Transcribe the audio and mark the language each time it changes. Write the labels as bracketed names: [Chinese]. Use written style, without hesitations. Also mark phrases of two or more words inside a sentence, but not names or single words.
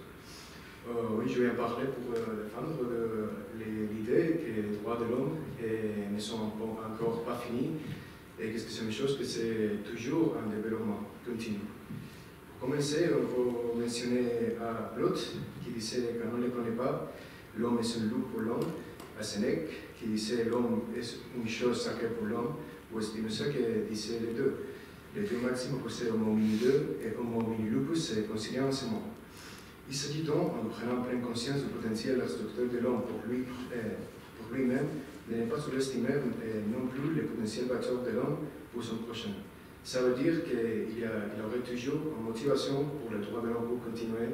[French] Oui, je viens parler pour défendre l'idée que les droits de l'homme ne sont encore pas finis et que c'est une chose que c'est toujours un développement continu. Pour commencer, on peut mentionner Lot qui disait qu'on ne le connaît pas, l'homme est un loup pour l'homme, à Sénèque qui disait l'homme est une chose sacrée pour l'homme, ou Spinoza qui disait les deux. Les deux maximes possèdent [Latin] homo homini 2 et homo homini lupus [French] se concilient ensemble. Il s'agit donc, en prenant pleine conscience du potentiel destructeur de l'homme pour lui-même, de ne pas sous-estimer non plus le potentiel bâtisseur de l'homme pour son prochain. Ça veut dire qu'il aurait toujours une motivation pour le droit de l'homme pour continuer.